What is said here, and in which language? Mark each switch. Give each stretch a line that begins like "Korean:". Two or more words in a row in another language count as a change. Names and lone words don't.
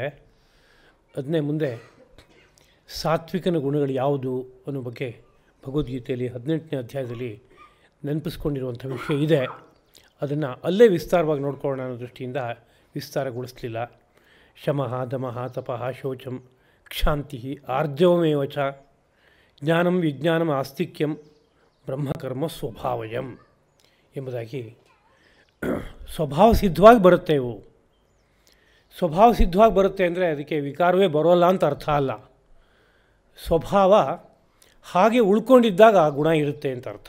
Kannada: ಅದನ್ನೇ ಮುಂದೆ ಸಾತ್ವಿಕನ ಗುಣಗಳು ಯಾವುದು ಅನ್ನೋ ಬಗ್ಗೆ ಭಗವದ್ಗೀತೆಯಲ್ಲಿ 18ನೇ ಅಧ್ಯಾಯದಲ್ಲಿ ನೆನಪಿಸ್ಕೊಂಡಿರುವಂಥ ವಿಷಯ ಇದೆ. ಅದನ್ನು ಅಲ್ಲೇ ವಿಸ್ತಾರವಾಗಿ ನೋಡ್ಕೊಳ್ಳೋಣ ಅನ್ನೋ ದೃಷ್ಟಿಯಿಂದ ವಿಸ್ತಾರಗೊಳಿಸಲಿಲ್ಲ.
Sanskrit: ಶಮಃ ದಮಃ ತಪಃ ಶೌಚಂ ಕ್ಷಾಂತಿ ಆರ್ಜವಮೇವ ಚ ಜ್ಞಾನಂ ವಿಜ್ಞಾನಂ ಆಸ್ತಿಕ್ಯಂ ಬ್ರಹ್ಮಕರ್ಮ ಸ್ವಭಾವಯಂ
Kannada: ಎಂಬುದಾಗಿ ಸ್ವಭಾವ ಸಿದ್ಧವಾಗಿ ಬರುತ್ತೆ. ಇವು ಸ್ವಭಾವ ಸಿದ್ಧವಾಗಿ ಬರುತ್ತೆ ಅಂದರೆ ಅದಕ್ಕೆ ವಿಕಾರವೇ ಬರೋಲ್ಲ ಅಂತ ಅರ್ಥ ಅಲ್ಲ. ಸ್ವಭಾವ ಹಾಗೆ ಉಳ್ಕೊಂಡಿದ್ದಾಗ ಆ ಗುಣ ಇರುತ್ತೆ ಅಂತ ಅರ್ಥ.